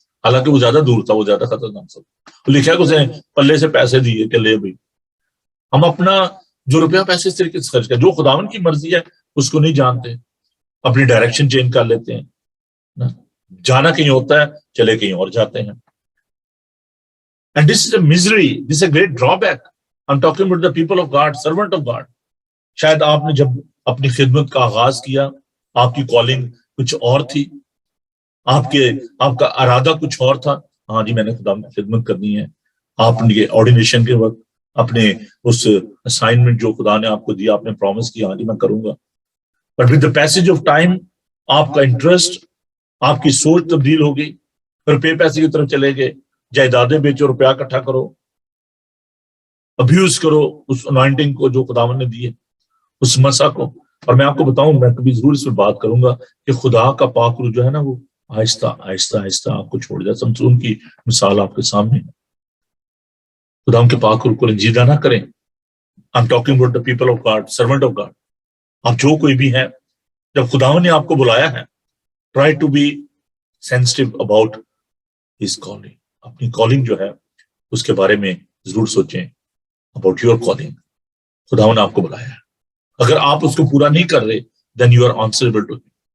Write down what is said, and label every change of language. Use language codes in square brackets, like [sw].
[ur] حالانکہ وہ زیادہ دور تھا، وہ زیادہ خطرناک تھا. لکھا کہ اسے پلے سے پیسے دیے کہ لے بھائی. ہم اپنا جو روپیہ پیسے اس طریقے سے خرچ کر، جو خداوند کی مرضی ہے اس کو نہیں جانتے، اپنی ڈائریکشن چینج کر لیتے ہیں. جانا کہیں ہوتا ہے، چلے کہیں اور جاتے ہیں. [en] And this is a misery, this is a great drawback. I'm talking about the people of God, servant of God. [ur] شاید آپ نے جب اپنی خدمت کا آغاز کیا، آپ کی کالنگ کچھ اور تھی، آپ کا ارادہ کچھ اور تھا. ہاں جی میں نے خدا کی خدمت کرنی ہے. آپ نے آرڈینیشن کے وقت اپنے اس اسائنمنٹ جو خدا نے آپ کو دیا، آپ نے پرومس کیا ہاں جی میں کروں گا. [en] but with the passage of time [ur] آپ کا انٹرسٹ، آپ کی سوچ تبدیل ہو گئی. روپے پیسے کی طرف چلے گئے، جائیدادیں بیچو، روپیہ اکٹھا کرو، ابیوز کرو اس انوائنٹنگ کو جو خداوند نے دی ہے، اس مسا کو. اور میں آپ کو بتاؤں، میں کبھی ضرور اس پہ بات کروں گا کہ خدا کا پاک روح جو ہے نا وہ آہستہ آہستہ آہستہ آپ کو چھوڑ جائے. سمسون کی مثال آپ کے سامنے ہے. خدا ان کے پاک روح کو رنجیدہ نہ کریں. [en] I'm talking about the people of God, servant of God. [ur] آپ جو کوئی بھی ہیں، جب خداوند نے آپ کو بلایا ہے، [en] try to be sensitive about his calling. [ur] اپنی کالنگ جو ہے اس کے بارے میں ضرور سوچیں. [en] about your calling. [ur] خداوند نے آپ کو بلایا ہے، اگر آپ اس کو پورا نہیں کر رہے [en] then you are answerable to him.